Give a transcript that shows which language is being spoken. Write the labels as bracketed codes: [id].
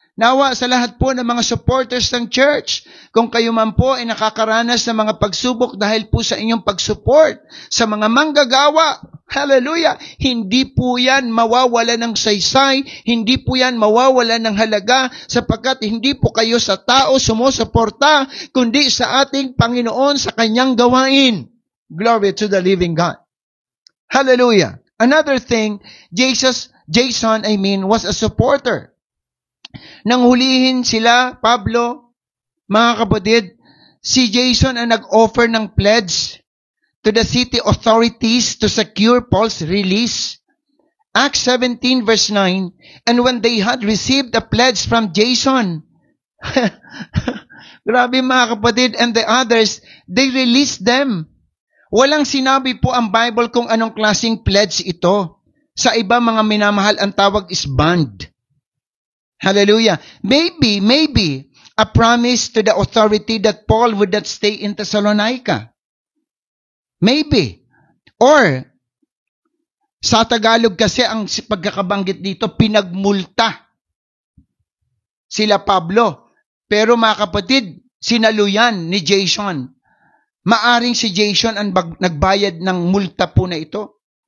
[tl] Nawa sa lahat po ng mga supporters ng church, kung kayo man po ay nakakaranas ng mga pagsubok dahil po sa inyong pagsupport sa mga manggagawa, hallelujah, hindi po yan mawawala ng saysay, hindi po yan mawawala ng halaga, sapagkat hindi po kayo sa tao sumusuporta, kundi sa ating Panginoon sa kanyang gawain. [en] Glory to the living God. Hallelujah. Another thing, Jason was a supporter. [tl] Nang hulihin sila, Pablo, mga kapatid, si Jason ang nag-offer ng pledge [en] to the city authorities to secure Paul's release. Acts 17 verse 9, and when they had received the pledge from Jason, [tl] grabe mga kapatid, [en] and the others, they released them. [tl] Walang sinabi po ang Bible kung anong klaseng pledge ito. Sa iba mga minamahal, ang tawag is bond. Hallelujah. [en] Maybe, a promise to the authority that Paul would not stay in Thessalonica. Maybe. [tl] Or, sa Tagalog kasi ang pagkakabanggit dito, pinagmulta sila Pablo. Pero mga kapatid, sinaluyan ni Jason. Maaring si Jason ang nagbayad ng multa po na ito.